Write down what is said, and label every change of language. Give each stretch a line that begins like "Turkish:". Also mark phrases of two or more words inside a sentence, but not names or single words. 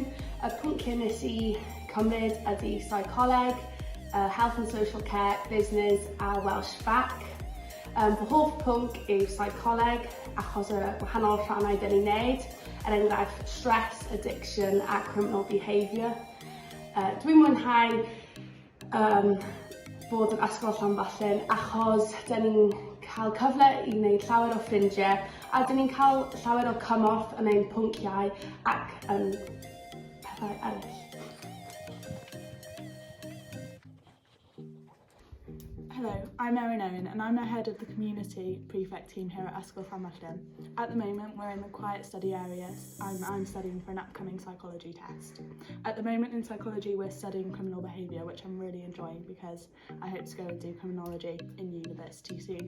Welsh: Y pwnciau nes I cymryd ydy seicoleg,
English: health and social care, business a Welsh Bac.
Welsh: Fy hoff pwnc yw seicoleg achos y wahanol rhannau dyn ni'n neud, enghraifft
English: stress, addiction
Welsh: a
English: criminal behaviour.
Welsh: Dwi'n mwynhau bod yn Ysgol Canolfan achos dyn ni'n cael cyfle I wneud llawer o ffrindiau a dyn ni'n cael llawer o cymorth yn ein pwnciau ac pethau eraill.
English: Hello, I'm Erin Owen and I'm the head of the community prefect team here at Ysgol Canolfan. At the moment we're in the quiet study area and I'm studying for an upcoming psychology test. At the moment in psychology we're studying criminal behaviour, which I'm really enjoying because I hope to go and do criminology in university soon.